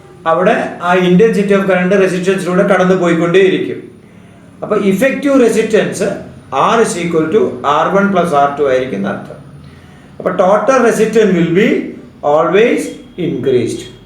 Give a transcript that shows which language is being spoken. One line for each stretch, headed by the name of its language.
Malayalam: അവിടെ ആ
English: intensity of current
Malayalam: റെസിസ്റ്റൻസിലൂടെ കടന്നു പോയിക്കൊണ്ടേയിരിക്കും. അപ്പോൾ effective resistance
English: R is equal to R1 plus R2
Malayalam: ആയിരിക്കും അർത്ഥം.
English: അപ്പോൾ total resistance will be always increased.